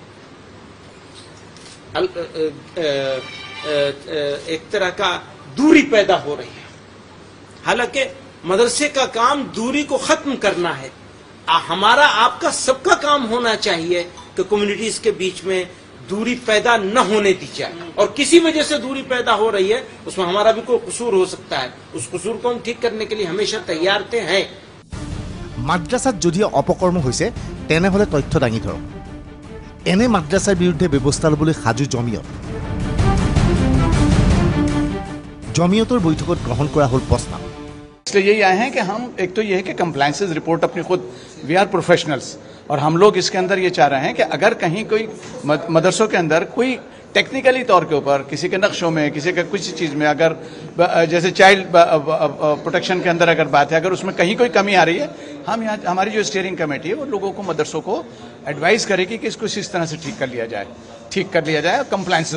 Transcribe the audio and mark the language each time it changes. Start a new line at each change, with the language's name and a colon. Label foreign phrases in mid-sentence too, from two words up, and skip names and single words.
Hindi: एक तरह का दूरी पैदा हो रही है हालांकि मदरसे का काम दूरी को खत्म करना है हमारा आपका सबका काम होना चाहिए कि कम्युनिटीज के बीच में दूरी पैदा न होने दी जाए और किसी वजह से दूरी पैदा हो रही है उसमें हमारा भी कोई कसूर हो सकता है उस कसूर को हम ठीक करने के लिए हमेशा तैयार थे हैं
Assamese: মাদ্ৰাছাত যদি অপকৰ্ম হৈছে তেনেহলে তথ্য দাঙি ধৰক এনে মাদ্ৰাছাৰ বিৰুদ্ধে ব্যৱস্থা ল'বলৈ সাজু জমিয়তৰ বৈঠকত গ্ৰহণ কৰা হ'ল প্ৰস্তাৱ
Hindi: इसलिए यही आए हैं कि हम एक तो ये है कि कंप्लायंसेस रिपोर्ट अपनी खुद
English: we are professionals
Hindi: और हम लोग इसके अंदर ये चाह रहे हैं कि अगर कहीं कोई मदरसों के अंदर कोई टेक्निकली तौर के ऊपर किसी के नक्शों में किसी के कुछ चीज़ में अगर जैसे चाइल्ड प्रोटेक्शन के अंदर अगर बात है अगर उसमें कहीं कोई कमी आ रही है हम यहाँ हमारी जो
English: steering committee
Hindi: है वो लोगों को मदरसों को एडवाइस करेगी कि इसको इस तरह से ठीक कर लिया जाए कंप्लायंसेस